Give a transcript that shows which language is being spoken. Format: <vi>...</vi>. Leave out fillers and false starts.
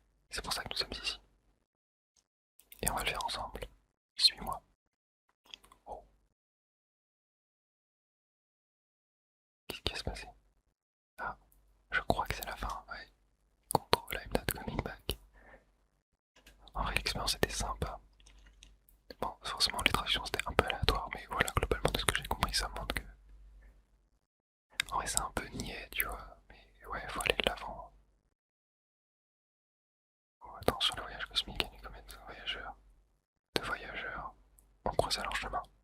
<fr>C'est pour ça que nous sommes ici. Et on va le faire ensemble. Suis-moi. Oh. Qu'est-ce qui va se passer? Ah, je crois que c'est la fin, ouais.</fr> <en>Control, I'm not coming back.</en> <fr>En vrai, l'expérience était sympa. Bon, forcément, les traductions c'était un peu aléatoire, mais voilà, globalement, de ce que j'ai compris, ça montre que. En vrai, c'est un peu niais, tu vois. Mais ouais, faut aller de l'avant. Oh, attention, le voyage cosmique, il y a combien de voyageurs? De voyageurs ont croisé leur chemin.</fr>